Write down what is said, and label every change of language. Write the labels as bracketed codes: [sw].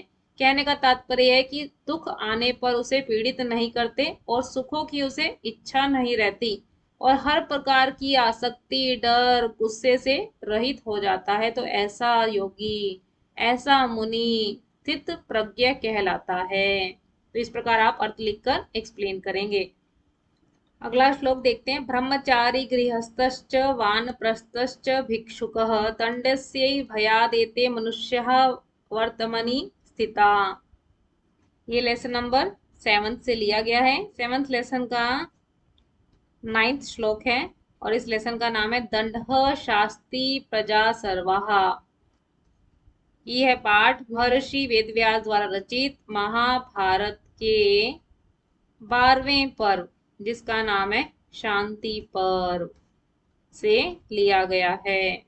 [hi] कहने का तात्पर्य है कि दुख आने पर उसे पीड़ित नहीं करते और सुखों की उसे इच्छा नहीं रहती और हर प्रकार की आसक्ति डर गुस्से से रहित हो जाता है। तो ऐसा योगी, ऐसा मुनि स्थित प्रज्ञ कहलाता है। तो इस प्रकार आप अर्थ लिखकर एक्सप्लेन करेंगे। अगला श्लोक देखते हैं। [sa] ब्रह्मचारी गृहस्थश्च वानप्रस्थश्च भिक्षुकः दण्डस्यै भयादेते मनुष्यः वर्तमनि स्थिता। [hi] ये लेसन नंबर 7 से लिया गया है। 7th लेसन का 9th श्लोक है और इस लेसन का नाम है दंडः शास्ति प्रजा सर्वाः। ये है पाठ महर्षि वेदव्यास द्वारा रचित महाभारत के 12वें पर्व, जिसका नाम है शांति पर्व, से लिया गया है।